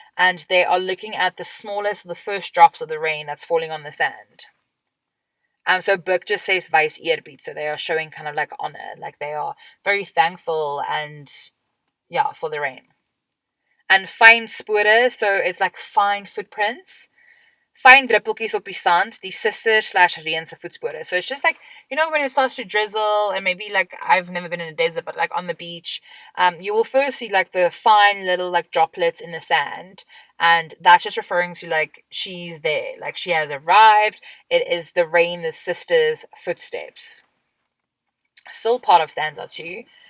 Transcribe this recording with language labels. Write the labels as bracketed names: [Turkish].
[English] And they are looking at the smallest, the first drops of the rain that's falling on the sand. So book just says [Afrikaans] wys eerbied, [English] so they are showing kind of like honor, like they are very thankful and yeah, for the rain. And [Afrikaans] fyn spore, [English] so it's like fine footprints. [Afrikaans] Fyn druppeltjies op die sand, die suster/reën se voetspore. [English] So it's just like, when it starts to drizzle, and maybe like, I've never been in a desert, but like on the beach, you will first see like the fine little like droplets in the sand. And that's just referring to like, she's there, like she has arrived. It is the rain, the sister's footsteps. Still part of stanza 2.